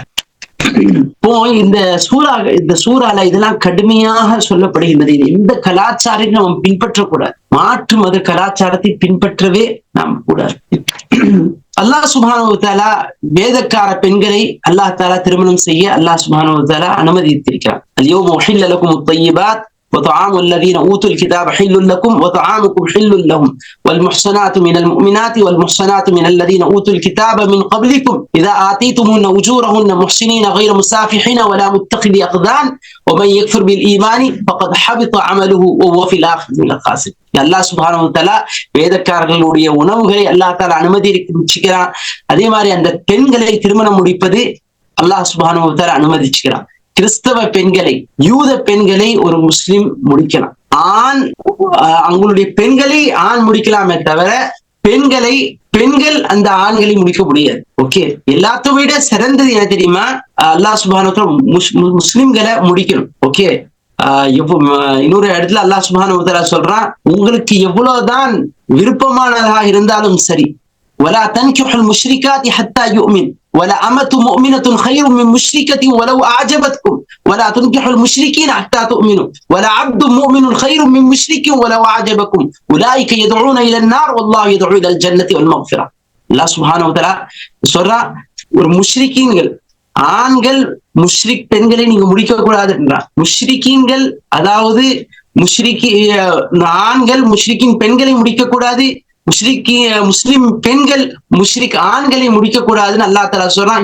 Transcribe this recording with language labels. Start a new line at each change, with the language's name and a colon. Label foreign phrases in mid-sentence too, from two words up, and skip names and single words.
Tamil: இப்போ இந்த சூறால இதெல்லாம் கடுமையாக சொல்லப்படுகின்றது. எந்த கலாச்சாரத்தை நாம் பின்பற்றக்கூடாது, மாற்று மத கலாச்சாரத்தை பின்பற்றவே நாம் கூடாது.
Arabic: الله سبحانه وتعالى
Tamil: வேதக்கார பெண்களை
Arabic: الله تعالى
Tamil: திருமணம் செய்ய
Arabic: الله سبحانه وتعالى
Tamil: அனுமதித்திருக்கிறார்.
Arabic: اليوم أحل لكم الطيبات وطعام الذين اوتوا الكتاب حل لكم وطعامكم حل لهم والمحصنات من المؤمنات والمحصنات من الذين اوتوا الكتاب من قبلكم اذا اتيتموهن اجورهن محسنين غير مسافحين ولا متخذي اخدان ومن يكفر بالايمان فقد حبط عمله وهو في الاخره من الخاسرين. الله سبحانه وتعالى
Tamil: வேதக்காரர்களுடைய உணவுகளை
Arabic: الله تعالى
Tamil: அனுமதிச்சிருக்கிறான். அதே மாதிரி அந்த பெண்களை திருமணம் முடிப்பது
Arabic: الله سبحانه وتعالى
Tamil: அனுமதிச்சுக்கிறான். கிறிஸ்தவ பெண்களை, யூத பெண்களை ஒரு முஸ்லிம் முடிக்கலாம். அவங்களுடைய பெண்களை ஆண் முடிக்கலாமே தவிர பெண்கள் அந்த ஆண்களை முடிக்க முடியாது. ஓகே, எல்லாத்த விட சிறந்தது என்ன தெரியுமா?
Arabic: الله سبحانه وتعالى
Tamil: முஸ்லிம்களை முடிக்கணும். ஓகே, இன்னொரு இடத்துல
Arabic: الله سبحانه وتعالى
Tamil: சொல்றான், உங்களுக்கு எவ்வளவுதான் விருப்பமானதாக இருந்தாலும் சரி,
Arabic: ولا تنكحوا المشركات حتى يؤمن ولا أمة مؤمنة خير من مشركة ولو أعجبتكم ولا تنكحوا المشركين حتى تؤمنوا ولا عبد مؤمن خير من مشرك ولو أعجبكم أولئك يدعون إلى النار والله يدعو إلى الجنة والمغفرة. الله سبحانه وتعالى
Tamil: சொல்றா, ஒரு முஷ்ரிக்கீன்கள் ஆண்கள் முஷ்ரிக் பெண்களை நீங்க முடிக்க கூடாது என்றார். முஷ்ரிக்கீன்கள் அதாவது ஆண்கள் முஷ்ரிக்கின் பெண்களை முடிக்க கூடாது, முஸ்லிம் பெண்கள் முஷ்ரிக் ஆண்களை முடிக்க கூடாதுன்னு
Arabic: الله تعالى
Tamil: சொல்றான்.